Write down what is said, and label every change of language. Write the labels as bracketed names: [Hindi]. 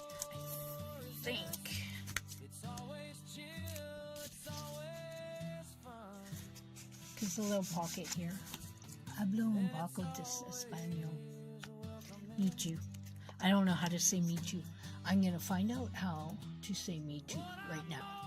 [English] Okay, I think. There's a little pocket here. [Spanish] Hablo un poco de español. [English] Me too. I don't know how to say me too. I'm going to find out how to say me too right now.